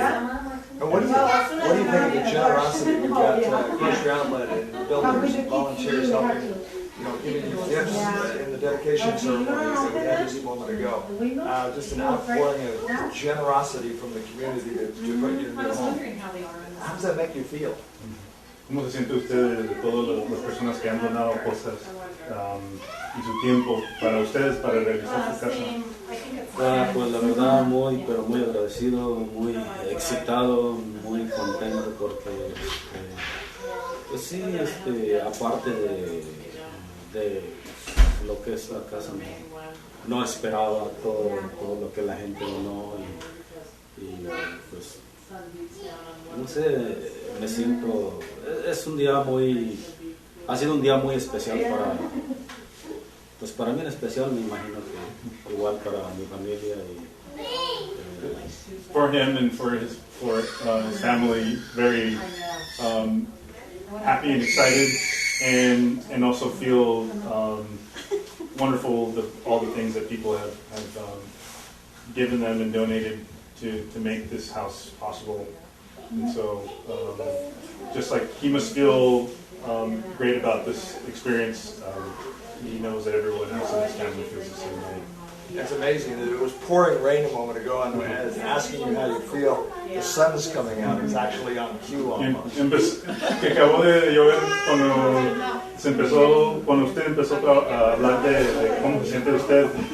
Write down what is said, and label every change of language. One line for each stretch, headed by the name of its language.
English: And what do you think of the generosity? We've got grocery outlet and builders and volunteers helping, giving you gifts in the dedication ceremonies that we had just a moment ago. Just an outpouring of generosity from the community to put you in your home. How does that make you feel?
Spanish: ¿Cómo se siente usted de todas las personas que han donado cosas y su tiempo para ustedes para realizar su casa? Pues la verdad pero muy agradecido, muy excitado, muy contento porque pues sí, aparte de lo que es la casa, no esperaba todo lo que la gente donó y pues no sé, me siento, ha sido un día muy especial para mí en especial, me imagino que igual para mi familia
English: For him and for his family, very happy and excited, and also feel wonderful all the things that people have given them and donated to make this house possible. And so just like he must feel great about this experience, he knows that everyone else in his family feels the same way. It's amazing that it was pouring rain a moment ago, and asking you how you feel. The sun's coming out. It's actually on cue almost.
Spanish: Que acabó de llover cuando usted empezó a hablar de cómo se siente usted.